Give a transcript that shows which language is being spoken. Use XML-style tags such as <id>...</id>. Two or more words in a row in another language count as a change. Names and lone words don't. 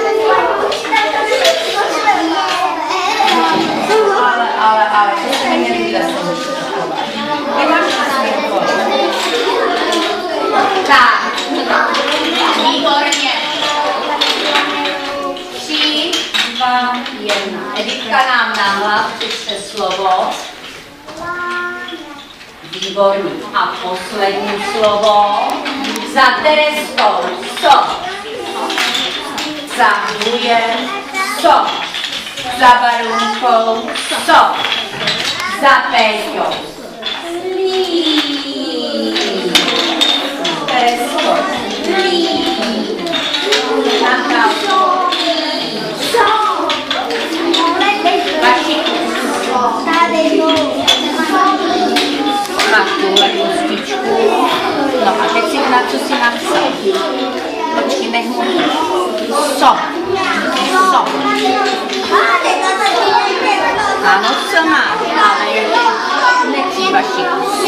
<cs>Ale, to se mi nelíbí, tak, výborně. 3, 2, 1. Editka nám nahlas přečte slovo. Výborně. A poslední slovo. Za Tereskou. So. Za Mujem. So. Za Barunkou. So. Za Péťou. Lí. Teresko. Lí. Natálko. So. Vašiku. Máš tuhle kostičku. No a teď si na co si napsal. Počkej, nech mu. So. Ano, co má, ale nechci Vašiku.</cs>